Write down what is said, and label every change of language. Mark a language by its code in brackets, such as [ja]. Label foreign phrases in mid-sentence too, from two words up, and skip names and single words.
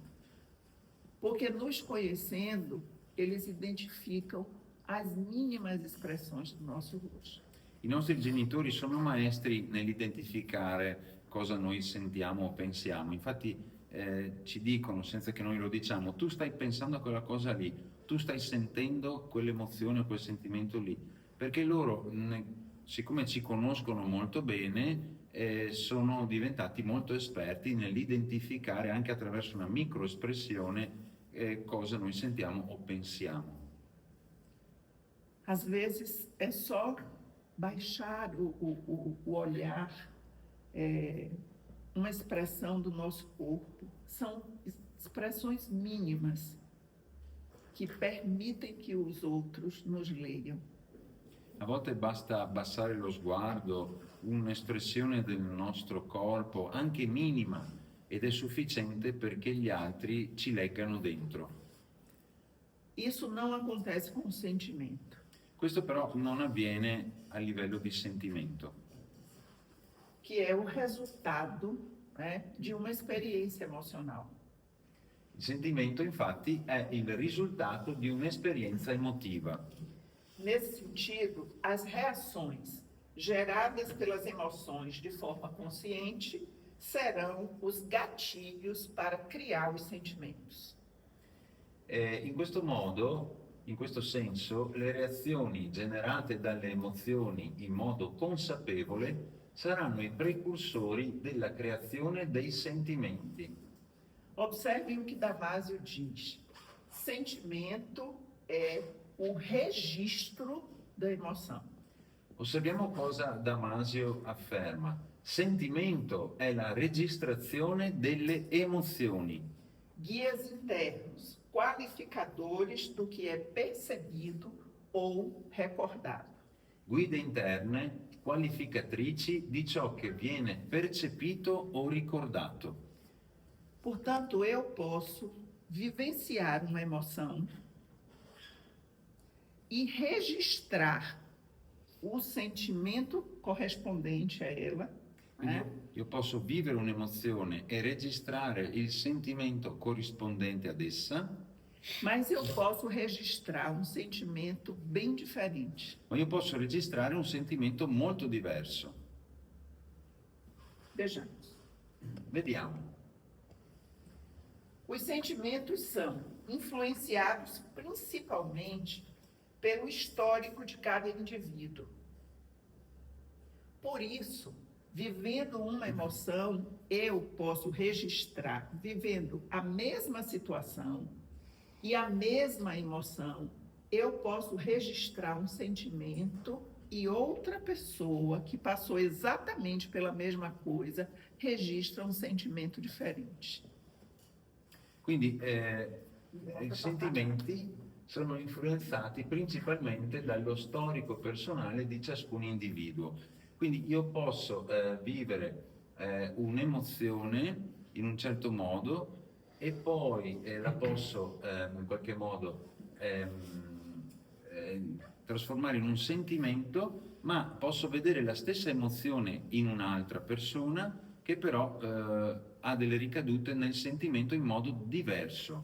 [pt] Porque nos conhecendo, eles identificam as mínimas expressões do nosso rosto. [it] I nostri genitori sono maestri nell'identificare cosa noi sentiamo o pensiamo. Infatti ci dicono, senza che noi lo diciamo, tu stai pensando a quella cosa lì, tu stai sentendo quell'emozione o quel sentimento lì. Perché loro, siccome ci conoscono molto bene, sono diventati molto esperti nell'identificare anche attraverso una microespressione cosa noi sentiamo o pensiamo. [pt] Às vezes é só baixar o olhar, uma expressão do nosso corpo. São expressões mínimas que permitem que os outros nos leiam. [it] A volte basta abbassare lo sguardo, un'espressione del nostro corpo, anche minima, ed è sufficiente perché gli altri ci leggano dentro. [pt] Isso não acontece com o sentimento. [it] Questo però non avviene a livello di sentimento, [pt] Que é o resultado, né, de uma experiência emocional. [it] Il sentimento infatti è il risultato di un'esperienza emotiva. [pt] Nesse sentido, as reações geradas pelas emoções de forma consciente serão os gatilhos para criar os sentimentos. [it] In questo modo, in questo senso, le reazioni generate dalle emozioni in modo consapevole saranno i precursori della creazione dei sentimenti. [pt] Observem o que Damasio diz. Sentimento é o registro da emoção. [it] Osserviamo cosa Damasio afferma. Sentimento è la registrazione delle emozioni. [pt] Guias internos, qualificadores do que é percebido ou recordado. [it] Guide interne, qualificatrici di ciò che viene percepito o ricordato. [pt] Portanto, eu posso vivenciar uma emoção e registrar o sentimento correspondente a ela, [it] Quindi né? io posso vivere un'emozione e registrare il sentimento corrispondente ad essa, [pt] Mas eu posso registrar um sentimento bem diferente. [it] ma io posso registrare un sentimento molto diverso. [pt] Vejamos. [it] Vediamo. [pt] Os sentimentos são influenciados principalmente pelo histórico de cada indivíduo. Por isso, vivendo uma emoção, eu posso registrar, vivendo a mesma situação e a mesma emoção, eu posso registrar um sentimento e outra pessoa que passou exatamente pela mesma coisa registra um sentimento diferente. [it] Quindi i sentimenti sono influenzati principalmente dallo storico personale di ciascun individuo. Quindi io posso vivere un'emozione in un certo modo e poi la posso in qualche modo trasformare in un sentimento, ma posso vedere la stessa emozione in un'altra persona che però ha delle ricadute nel sentimento in modo diverso.